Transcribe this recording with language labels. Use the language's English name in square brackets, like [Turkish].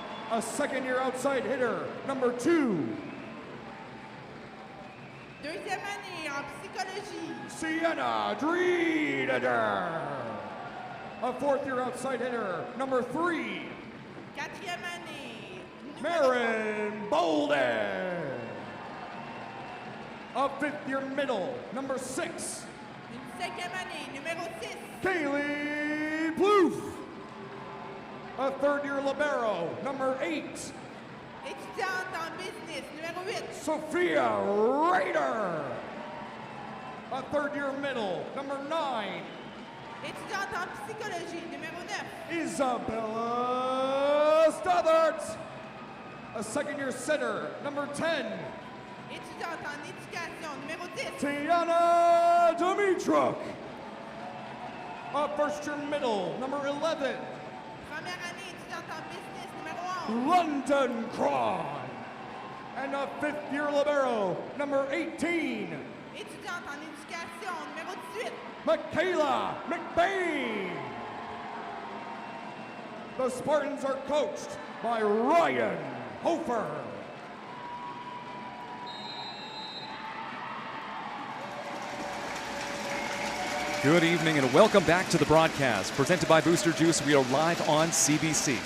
[English] A second-year outside hitter, number 2. [French] Deuxième année en psychologie. Sienna Drieder. [English] A fourth-year outside hitter, number 3. [French] Quatrième année. Marin Bolden. [English] A fifth-year middle, number 6. [French] Une cinquième année, numéro 6. [English] Kaylee Plouffe. A third-year libero, number 8. [French] Étudiante en business, numéro 8. Sophia Rader. [English] A third-year middle, number 9. [French] Étudiante en psychologie, numéro 9. Isabella Stothert. [English] A second-year center, number 10. [French] Étudiante en éducation, numéro 10. [English] Tiana Dimitruk. A first-year middle, number 11. [French] Première année, étudiante en business, numéro 11. [English] London Cron. And a fifth-year libero, number 18. [French] Étudiante en éducation, numéro 18. Michaela McBain. [English] The Spartans are coached by Ryan Hofer. Good evening and welcome back to the broadcast. Presented by Booster Juice, we are live on CBC.